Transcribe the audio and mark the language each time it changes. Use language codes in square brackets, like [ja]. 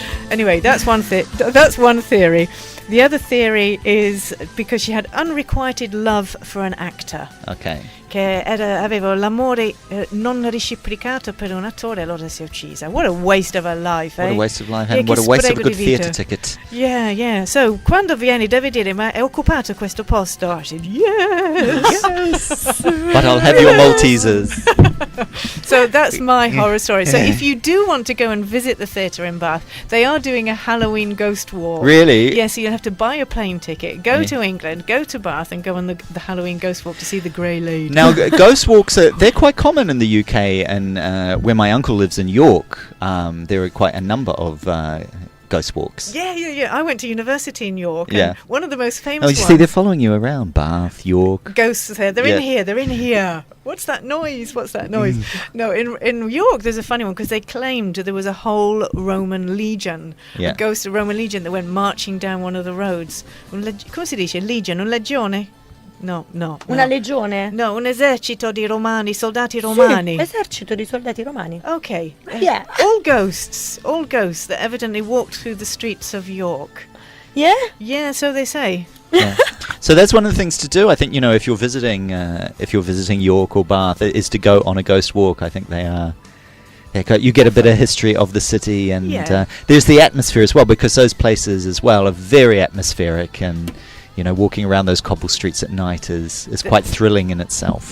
[en] Anyway, that's one theory. The other theory is because she had unrequited love for an actor. Okay. [it] Che aveva l'amore non reciprocato per un attore, allora si è uccisa. [en] What a waste of her life, What eh? a waste of life, and what a waste of a good theatre ticket. Yeah. [it] So, quando vieni devi dire, ma è occupato questo posto? [en] I said, yes. But I'll have your Maltesers. So that's my horror story. So if you do want to go and visit the theatre in Bath, they are doing a Halloween ghost walk. Really? Yes, so you'll have to buy a plane ticket, go to England, go to Bath and go on the Halloween ghost walk to see the Grey Lady. Now, ghost walks, they're quite common in the UK, and where my uncle lives in York, there are quite a number of ghost walks. Yeah. I went to university in York, Yeah. and one of the most famous Oh, you ones. see, they're following you around, Bath, York. Ghosts there. They're Yeah. in here. What's that noise? No, in York there's a funny one because they claimed there was a whole Roman legion, Yeah. a ghost of Roman legion that went marching down one of the roads. [it] Come si dice? Legion? Un legione? No. Una legione? No, un esercito di romani, soldati romani. Sì, esercito di soldati romani. [en] Okay. Yeah. All ghosts that evidently walked through the streets of York. Yeah? Yeah, so they say. Yeah. So that's one of the things to do. I think, if you're visiting York or Bath, is to go on a ghost walk. I think they are. You get a bit of history of the city, and there's the atmosphere as well, because those places as well are very atmospheric, and walking around those cobble streets at night is quite thrilling in itself.